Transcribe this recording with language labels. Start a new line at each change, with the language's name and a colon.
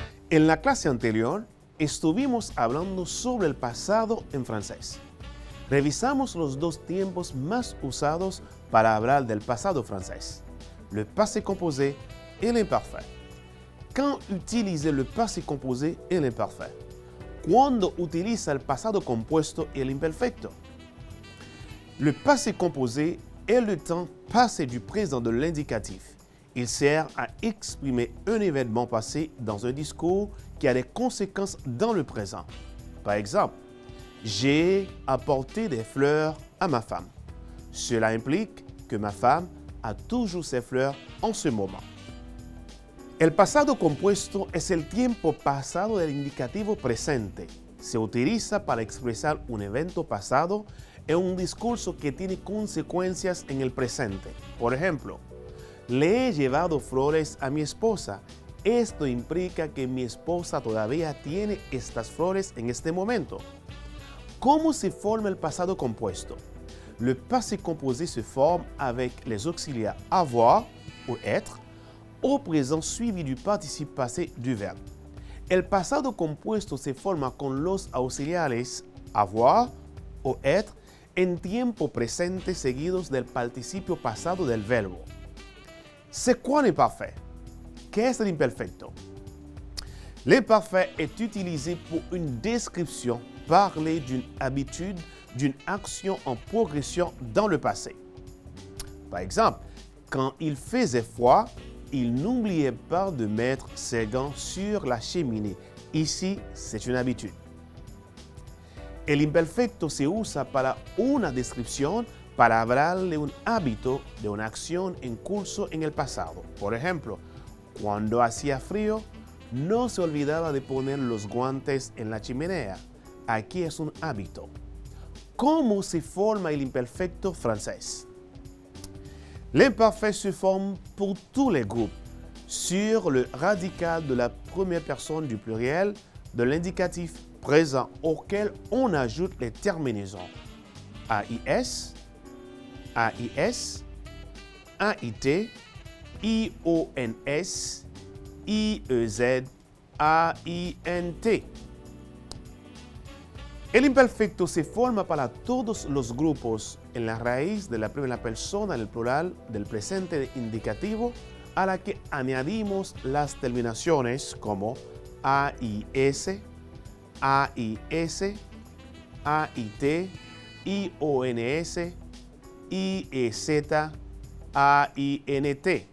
Spanish: En la clase anterior, estuvimos hablando sobre el pasado en francés. Revisamos los dos tiempos más usados para hablar del pasado francés,
French: le passé composé et l'imparfait. Quand utiliser le passé composé et l'imparfait?
Spanish: Cuando utiliza el pasado compuesto y el imperfecto?
French: Le passé composé est le temps passé du présent de l'indicatif. Il sert à exprimer un événement passé dans un discours qui a des conséquences dans le présent. Par exemple, j'ai apporté des fleurs à ma femme. Cela implique que ma femme a toujours ses fleurs en ce moment.
Spanish: El pasado compuesto es el tiempo pasado del indicativo presente. Se utiliza para expresar un evento pasado en un discurso que tiene consecuencias en el presente. Por ejemplo, le he llevado flores a mi esposa. Esto implica que mi esposa todavía tiene estas flores en este momento. ¿Cómo se forma el pasado compuesto?
French: Le passé composé se forme avec les auxiliaires avoir ou être au présent suivi du participe passé du verbe.
Spanish: El pasado compuesto se forma con los auxiliares avoir o être en tiempo presente seguidos del participio pasado del verbo.
French: C'est quoi l'imparfait?
Spanish: ¿Qué es el imperfecto?
French: L'imparfait est utilisé pour une description, parler d'une habitude, d'une action en progression dans le passé. Par exemple, quand il faisait froid, il n'oubliait pas de mettre ses gants sur la cheminée. Ici, c'est une habitude.
Spanish: El imperfecto se usa para una descripción, para hablar de un hábito, de una acción en curso en el pasado. Por ejemplo, cuando hacía frío, no se olvidaba de poner los guantes en la chimenea. Aquí es un hábito. ¿Cómo se forma el imperfecto francés?
French: L'imparfait se forme pour tous les groupes sur le radical de la première personne du pluriel de l'indicatif présent auquel on ajoute les terminaisons AIS, AIS, AIT, IONS, IEZ, AINT.
Spanish: El imperfecto se forma para todos los grupos en la raíz de la primera persona en el plural del presente indicativo a la que añadimos las terminaciones como AIS, AIS, AIT, IONS, IEZ, AINT.